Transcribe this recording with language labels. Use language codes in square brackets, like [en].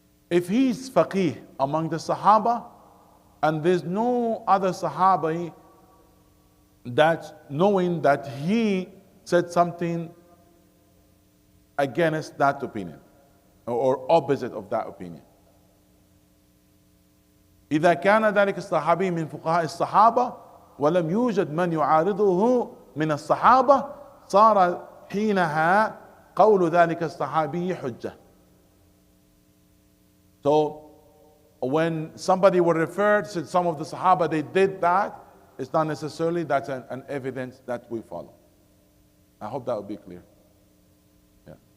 [en] If he's faqih among the sahaba, and there's no other sahabi that knowing that he said something against that opinion or opposite of that opinion. [ar] إذا كان ذلك الصحابي من فقهاء الصحابة ولم يوجد من يعارضه من الصحابة صار حينها قول ذلك الصحابي حجة. [en] So when somebody will refer to some of the Sahaba, they did that, it's not necessarily that's an evidence that we follow. I hope that will be clear. Yeah.